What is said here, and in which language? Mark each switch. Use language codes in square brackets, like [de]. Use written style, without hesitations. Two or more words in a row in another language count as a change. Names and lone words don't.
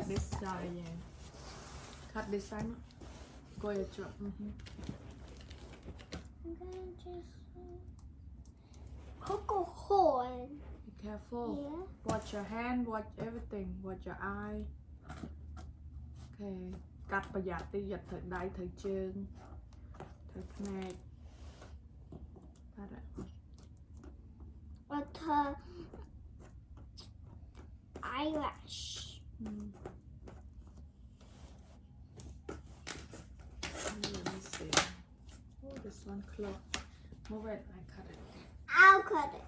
[en] cut this side. Yeah. Cut this side. Go ahead, chop. I'm gonna just poke a hole. Be careful. Yeah. Watch your hand. Watch everything. Watch your eye. Okay. [km] កាត់ប្រយ័ត្នតិចយកត្រូវដៃត្រូវជើងត្រូវភ្នែកបាត់ហើយ [en] With her eyelash. Let me see. Oh, this one close. Move it. I cut it. I'll cut it.